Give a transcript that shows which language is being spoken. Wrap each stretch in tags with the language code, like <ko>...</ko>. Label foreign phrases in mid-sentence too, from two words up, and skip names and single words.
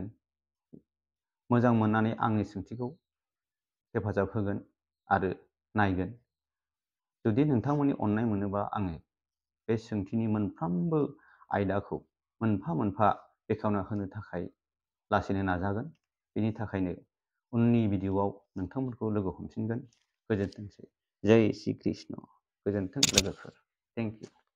<brx>मोजां मोननानै आंनि सोंथिखौ हेफाजाब होगोन आरो नायगोन। जुदि नोंथांमोननि अननाय मोनोबा आङो बे सोंथिनि मोनफ्रोमबो आयदाखौ मोनफा मोनफा बेखेवना होनो थाखाय लासैनो नाजागोन। बेनि थाखायनो उननि भिडिअआव नोंथांमोनखौ लोगो हमफिनगोन। गोजोनथोंसै।</brx> <hi>जय श्री कृष्ण।</hi> <brx>गोजोन्थों लोगोफोर।</brx> <en>Thank you.</en>